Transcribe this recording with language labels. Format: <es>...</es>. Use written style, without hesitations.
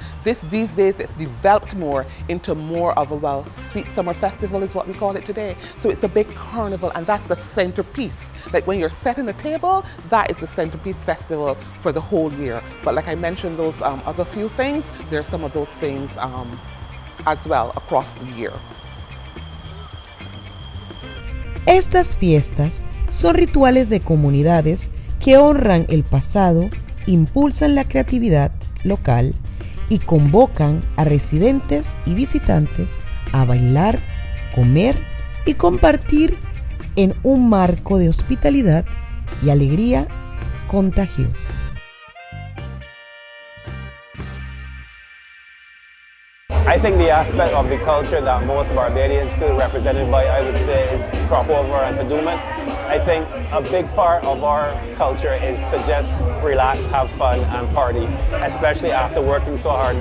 <en>These days it's developed more into more of a, Sweet Summer Festival is what we call it today. So it's a big carnival, and that's the centerpiece. Like when you're setting the table, that is the centerpiece festival for the whole year. But like I mentioned, those other few things, there are some of those things as well across the year.</en> <es>Estas fiestas son rituales de comunidades que honran el pasado, impulsan la creatividad local y convocan a residentes y visitantes a bailar, comer y compartir en un marco de hospitalidad y alegría contagiosa.</es> <en>I think the aspect of the culture that most Barbadians feel represented by, I would say, is crop over and padooment. I think a big part of our culture is to just relax, have fun, and party, especially after working so hard.</en>